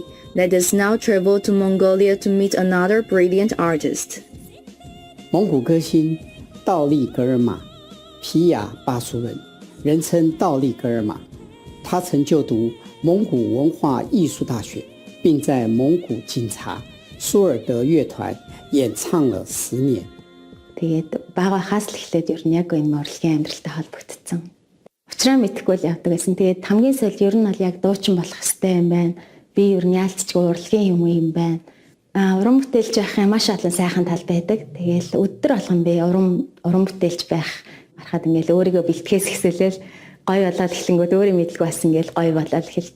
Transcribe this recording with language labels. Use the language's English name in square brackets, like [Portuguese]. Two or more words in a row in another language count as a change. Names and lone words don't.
[English] Let us now travel to Mongolia to meet another brilliant artist. [Chinese] 蒙古歌星道力格尔玛，皮亚巴苏人，人称道力格尔玛。他曾就读蒙古文化艺术大学，并在蒙古警察苏尔德乐团演唱了10年。 [Mongolian] Тэгээд багахаас л эхлээд ер нь яг энэ урлагийн амьдралтай холбогдсон. Учраа мэдэхгүй л явдаг гэсэн. Тэгээд хамгийн сүүлд ер нь бол яг дуучин болох хэрэгтэй юм байна. Би ер нь яалтчгүй урлагийн юм байна. Уран бүтээлч байх юм маш олон сайхан тал байдаг. Тэгээл өдөр болгон би уран бүтээлч байх харахад ингээл өөрийгөө бэлтгэхээс эхэлэл гоё болоод эхлэнгүүд өөрөө мэдлгүй басан ингээл гоё болоод эхэлдэг.